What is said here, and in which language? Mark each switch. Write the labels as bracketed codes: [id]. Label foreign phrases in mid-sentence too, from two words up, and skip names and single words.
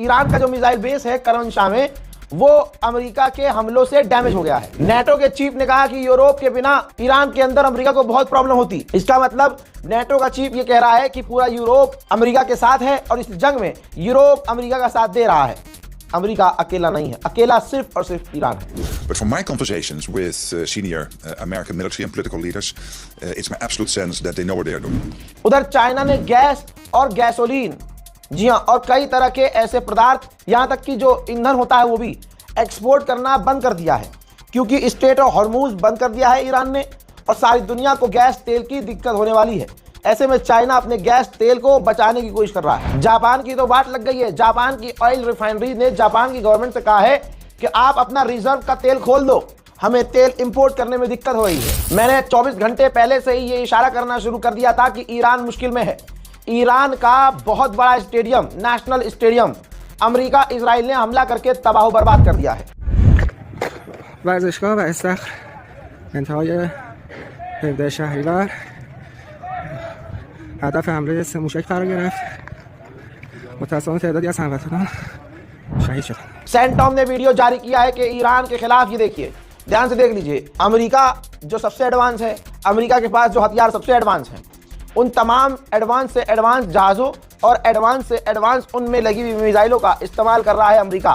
[hi] ईरान का जो [en] missile base [hi] है करमनशाह में, वो अमेरिका के हमलों से डैमेज हो गया है। नेटो के चीफ ने कहा कि यूरोप के बिना ईरान के अंदर अमेरिका को बहुत प्रॉब्लम होती। इसका मतलब नेटो का चीफ ये कह रहा है कि पूरा यूरोप अमेरिका के साथ है और इस जंग में यूरोप अमेरिका का साथ दे रहा है। अमेरिका अकेला नहीं है, अकेला सिर्फ और सिर्फ ईरान है। [en] But from my conversations with senior American military and political leaders, it's my absolute sense that they know what they are doing. [hi] उधर चाइना ने गैस और गैसोलीन, जी हाँ, और कई तरह के ऐसे पदार्थ, यहाँ तक कि जो ईंधन होता है वो भी एक्सपोर्ट करना बंद कर दिया है, क्योंकि स्टेट ऑफ हॉर्मुज बंद कर दिया है ईरान ने और सारी दुनिया को गैस तेल की दिक्कत होने वाली है। ऐसे में चाइना अपने गैस तेल को बचाने की कोशिश कर रहा है। जापान की तो बात लग गई है। जापान की [en] oil refinery [hi] ने जापान की गवर्नमेंट से कहा है कि आप अपना रिजर्व का तेल खोल दो, हमें तेल इंपोर्ट करने में दिक्कत हो रही है। मैंने 24 घंटे पहले से ही ये इशारा करना शुरू कर दिया था कि ईरान मुश्किल में है। ईरान का बहुत बड़ा स्टेडियम, [en] national stadium, [hi] अमेरिका इजराइल ने हमला करके तबाह बर्बाद कर दिया है। [fa] ورزشگاه و استخر انتهای 17 شهریور هدف حمله 3 موشک قرار گرفت. متأسفانه تعدادی از هموطنان شهید شده. [hi] सेंटॉम ने वीडियो जारी किया है कि ईरान के खिलाफ, ये देखिए, ध्यान से देख लीजिए, अमेरिका जो सबसे एडवांस है, अमेरिका के पास जो हथियार सबसे एडवांस हैं, उन तमाम एडवांस से एडवांस जहाज़ों और एडवांस से एडवांस उनमें लगी हुई मिसाइलों का इस्तेमाल कर रहा है अमेरिका।